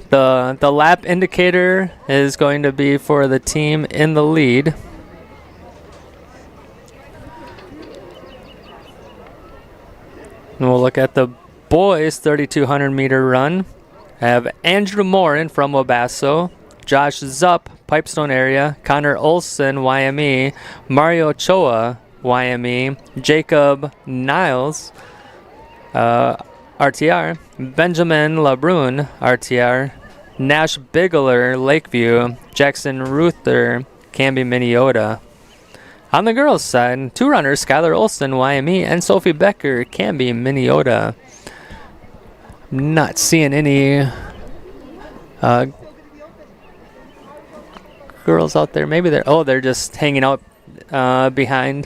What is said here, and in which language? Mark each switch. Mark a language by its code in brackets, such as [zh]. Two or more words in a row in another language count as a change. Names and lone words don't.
[en] The lap indicator is going to be for the team in the lead. And we'll look at the boys 3,200-meter run. I have Andrew Morin from Wabasso, Josh Zupp, Pipestone area, Connor Olson, YME, Mario Choa, YME, Jacob Niles, RTR, Benjamin LeBrun, RTR, Nash Bigler, Lakeview, Jackson Ruther, Canby, Minneota. On the girls' side, 2 runners, Skylar Olson, YME, and Sophie Becker, Canby, Minneota. Not seeing any girls out there. Maybe they're just hanging out behind.